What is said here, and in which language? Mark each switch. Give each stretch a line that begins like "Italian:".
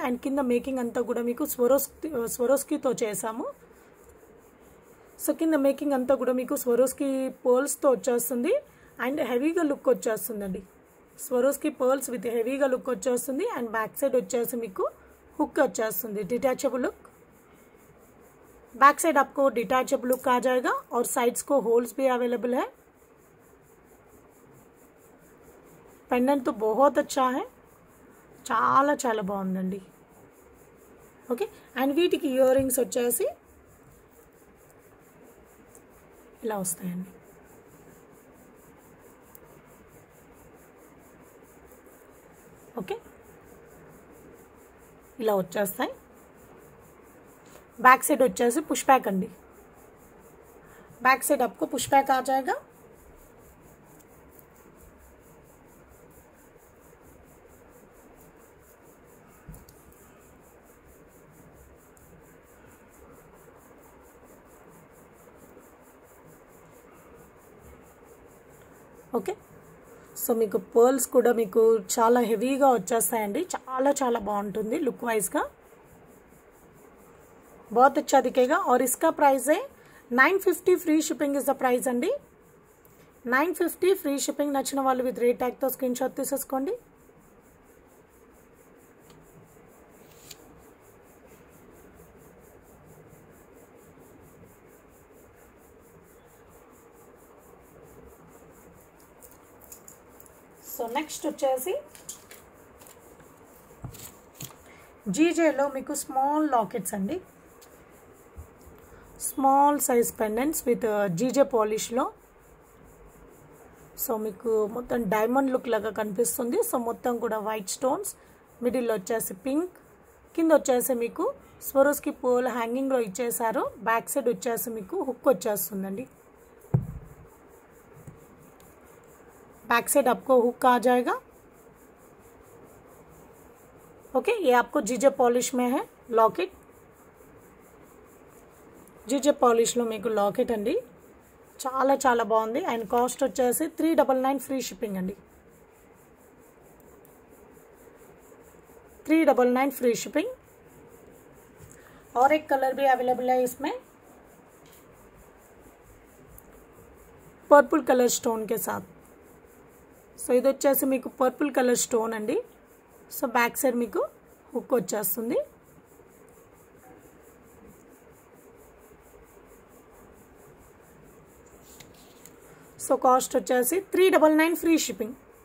Telugu: And కింద making అంతా కూడా మీకు స్వరోస్కీతో చేసాము. సో కింద మేకింగ్ అంతా కూడా మీకు స్వరోస్కీ పర్ల్స్తో వచ్చేస్తుంది అండ్ హెవీగా లుక్ వచ్చేస్తుందండి. స్వరోస్కీ పర్ల్స్ విత్ హెవీగా లుక్ వచ్చేస్తుంది అండ్ बैक साइड వచ్చేసి మీకు हुक వచ్చేస్తుంది, डिटैचेबल लुक.
Hindi: बैक साइड आपको डिटैचेबल लुक आ जाएगा और साइड्स को होल्स भी अवेलेबल है. पेंडेंट तो बहुत अच्छा है,
Telugu: చాలా చాలా బాగుందండి. ఓకే అండ్ వీటికి ఇయర్ రింగ్స్ వచ్చేసి ఇలా వస్తాయండి. ఓకే ఇలా వచ్చేస్తాయి. बैक साइड వచ్చేసి పుష్ బ్యాక్ అండి.
Hindi: बैक साइड आपको पुश बैक आ जाएगा.
Telugu: ఓకే సో మీకు పర్ల్స్ కూడా మీకు చాలా హెవీగా వచ్చేస్తాయండి, చాలా చాలా బాగుంటుంది లుక్ వైజ్గా.
Hindi: बहुत अच्छा दिखेगा और इसका प्राइस है 950.
English: free shipping is the price
Hindi: अंडी. 950 फ्री शिपिंग.
Telugu: నచ్చిన వాళ్ళు విత్ రేట్ ట్యాగ్ తో స్క్రీన్ షాట్ తీసేసుకోండి. సో నెక్స్ట్ వచ్చేసి జీజేలో మీకు స్మాల్ లాకెట్స్ అండి, small size pendants with GJ పాలిష్లో. So మీకు మొత్తం డైమండ్ లుక్ లాగా కనిపిస్తుంది. సో మొత్తం కూడా వైట్ స్టోన్స్, మిడిల్లో వచ్చేసి పింక్, కింద వచ్చేసి మీకు స్వరోస్కీ పర్ల్ హ్యాంగింగ్లో ఇచ్చేసారు. బ్యాక్ సైడ్ వచ్చేసి మీకు హుక్ వచ్చేస్తుందండి.
Hindi: बैक साइड आपको हुक आ जाएगा. ओके ये आपको जीजे पॉलिश में है लॉकेट.
Telugu: జీజే పాలిష్లో మీకు లాకెట్ అండి, చాలా చాలా బాగుంది అండ్ కాస్ట్ వచ్చేసి 399 ఫ్రీ షిప్పింగ్ అండి.
Hindi: 399 फ्री शिपिंग. और एक कलर भी अवेलेबल है इसमें, पर्पल कलर स्टोन के साथ.
Telugu: సో ఇది వచ్చేసి మీకు పర్పుల్ కలర్ స్టోన్ అండి. సో బ్యాక్ సైడ్ మీకు హుక్ వచ్చేస్తుంది. సో కాస్ట్ వచ్చేసి 399 ఫ్రీ షిప్పింగ్.